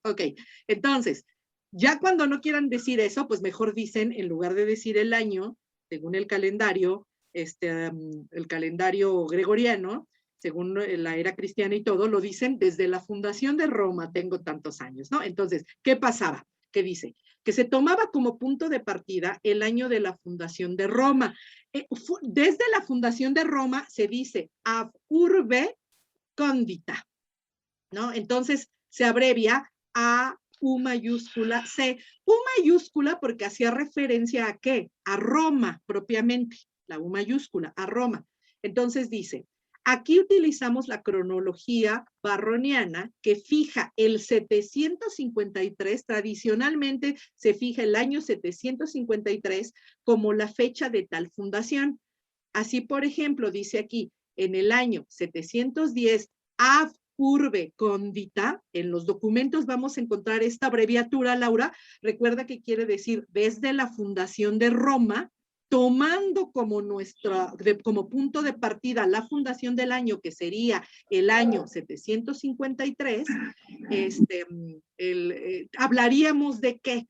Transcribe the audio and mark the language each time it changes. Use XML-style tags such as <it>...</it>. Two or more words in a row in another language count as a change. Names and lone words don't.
<es>Ok, entonces, ya cuando no quieran decir eso, pues mejor dicen, en lugar de decir el año, según el calendario, el calendario gregoriano, según la era cristiana y todo, lo dicen desde la fundación de Roma, tengo tantos años, ¿no? Entonces, ¿qué pasaba? ¿Qué dice? Que se tomaba como punto de partida el año de la fundación de Roma. Desde la fundación de Roma se dice</es> <la>ab urbe condita,</la> <es>¿no? Entonces, se abrevia a U mayúscula C. U mayúscula porque hacía referencia a qué? A Roma propiamente, la U mayúscula, a Roma. Entonces dice, aquí utilizamos la cronología barroniana que fija el 753, tradicionalmente se fija el año 753 como la fecha de tal fundación. Así, por ejemplo, dice aquí, en el año 710,</es> <la>ab urbe condita,</la> <es>en los documentos vamos a encontrar esta abreviatura, Laura, recuerda que quiere decir desde la fundación de Roma, tomando como como punto de partida la fundación del año, que sería el año 753, hablaríamos de qué?</es>